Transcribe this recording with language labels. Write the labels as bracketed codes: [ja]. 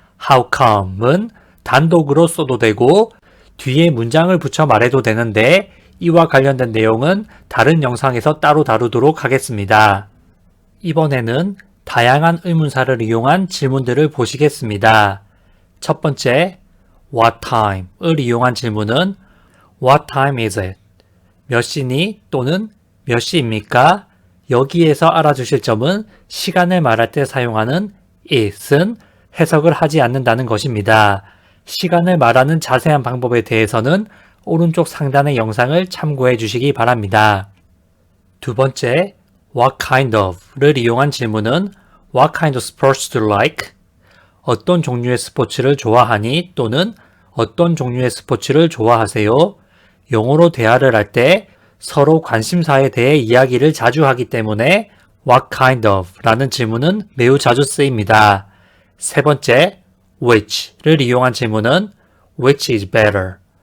[ko] how come은 단독으로 써도 되고 뒤에 문장을 붙여 말해도 되는데 이와 관련된 내용은 다른 영상에서 따로 다루도록 하겠습니다. 이번에는 다양한 의문사를 이용한 질문들을 보시겠습니다. 첫 번째, what time을 이용한 질문은 [en] what time is it? [ko] 몇 시니 또는 몇 시입니까? 여기에서 알아주실 점은 시간을 말할 때 사용하는 it은 해석을 하지 않는다는 것입니다. 시간을 말하는 자세한 방법에 대해서는 오른쪽 상단의 영상을 참고해 주시기 바랍니다. 두 번째, [en] what kind of를 이용한 질문은 what kind of sports do you like? [ko] 어떤 종류의 스포츠를 좋아하니? 또는 어떤 종류의 스포츠를 좋아하세요? 영어로 대화를 할 때 서로 관심사에 대해 이야기를 자주 하기 때문에 what kind of 라는 질문은 매우 자주 쓰입니다. 세 번째, which를 이용한 질문은 [en] which is better?